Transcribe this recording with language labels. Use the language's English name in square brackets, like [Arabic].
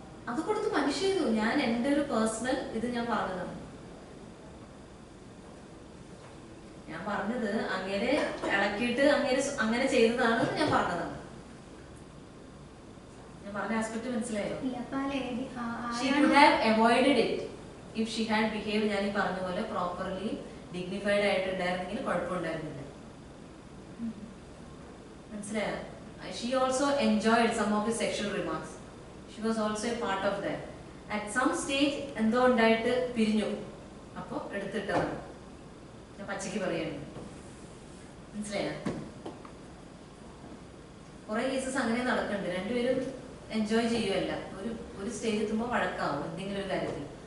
[Malayalam] അത് കൊടുത്ത് പണിഷ് ചെയ്തു. ഞാൻ എൻ്റെ ഒരു പേഴ്സണൽ ഇത് ഞാൻ പറഞ്ഞതാണ്. ഞാൻ പറഞ്ഞത് അങ്ങനെ ഇളക്കിയിട്ട് അങ്ങനെ ചെയ്തതാണ് ഞാൻ പറഞ്ഞതാണ്. ഞാൻ പറഞ്ഞ ആസ്പെക്ട് മനസ്സിലായോ? [English] She could have avoided it if she had behaved [Malayalam] ഞാൻ ഈ പറഞ്ഞ പോലെ പ്രോപ്പർലി ഡിഗ്നിഫൈഡ് ആയിട്ടുണ്ടായിരുന്നെങ്കിൽ കുഴപ്പമുണ്ടായിരുന്നില്ല. മനസ്സിലായോ? [English] She also enjoyed some of his sexual remarks. She was also a part of that. At some stage [Malayalam] എന്തോ ഉണ്ടായിട്ട് പിരിഞ്ഞു. അപ്പോൾ എടുത്തിട്ടതാണ്. ഞാൻ പച്ചയ്ക്ക് പറയാണ്. മനസ്സിലായോ? കുറെ കേസസ് അങ്ങനെ നടക്കുന്നുണ്ട്. രണ്ടുപേരും എൻജോയ് ചെയ്യുമല്ല, ഒരു സ്റ്റേജ് എത്തുമ്പോൾ വഴക്കാവും എന്തെങ്കിലും ഒരു കാര്യത്തിൽ.